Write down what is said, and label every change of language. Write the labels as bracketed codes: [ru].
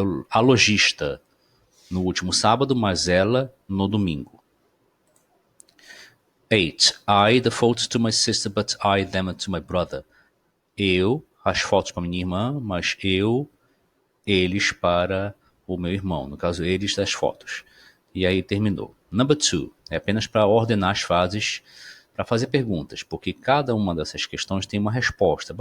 [pt] A lojista no último sábado, mas ela no domingo. 8. [en] I the photos to my sister but I them to my brother. [pt] Eu, as fotos para minha irmã, mas eles para o meu irmão. No caso, eles das fotos. E aí terminou. [en] Number 2. [pt] É apenas para ordenar as frases, para fazer perguntas, porque cada uma dessas questões tem uma resposta.